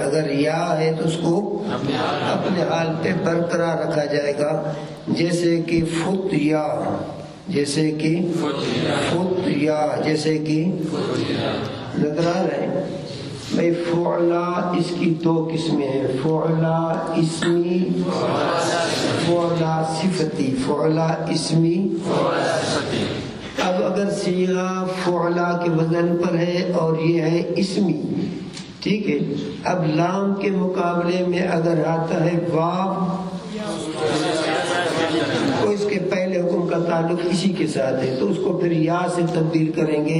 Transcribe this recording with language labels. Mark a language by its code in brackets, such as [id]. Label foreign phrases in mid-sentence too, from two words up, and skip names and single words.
[ur] اگر یا ہے تو اس کو اپنے حال پہ برقرار رکھا جائے گا. جیسے کہ فتیا، جیسے کہ فتیا، جیسے کہ نظر آ رہا ہے بھائی. فعلا اس کی دو قسمیں ہیں، فعلا اسمی، فعلا صفتی. فعلا اسمی. اب اگر صیغہ فعلا کے وزن پر ہے اور یہ ہے اسمی، ٹھیک ہے. اب لام کے مقابلے میں اگر آتا ہے واو تو اس کے پہلے حکم کا تعلق اسی کے ساتھ ہے تو اس کو پھر یا سے تبدیل کریں گے.